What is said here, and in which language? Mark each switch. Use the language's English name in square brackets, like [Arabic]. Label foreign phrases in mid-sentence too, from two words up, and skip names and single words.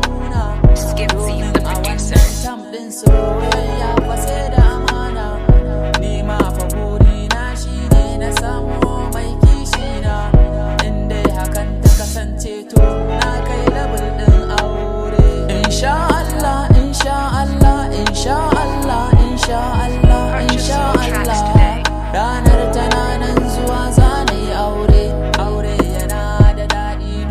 [English] Skip Z, the Domin a producer. [Hausa] wannan tam ɗin soyayya fa sai da amana. Ni ma fa burina shi ne na samu mai kishi na. In dai hakan ta kasance to na kai level ɗin aure. [Arabic] إن شاء الله، إن شاء الله، إن شاء الله، إن شاء الله, Purchase insha [English] your tracks [Arabic] Allah. today. [Hausa] Ranar tana nan zuwa za na yi aure. Aure yana da daɗi.